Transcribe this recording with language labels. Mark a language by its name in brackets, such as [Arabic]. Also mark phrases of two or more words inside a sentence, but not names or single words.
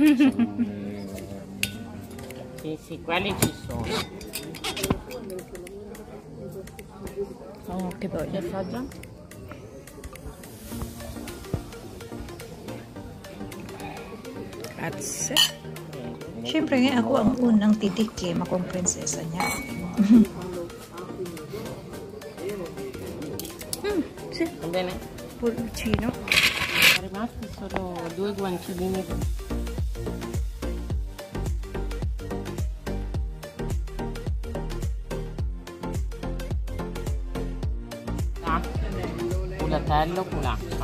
[Italian] Sì, quelli ci sono. Oh, che Che assaggia? Grazie. [Filipino] Siyempre nga ako ang unang titikim, akong prinsesa niya. [Italian] Sì, Va bene? pulcino. Sono rimasti solo 2 guancioline. Culatello, culaccia.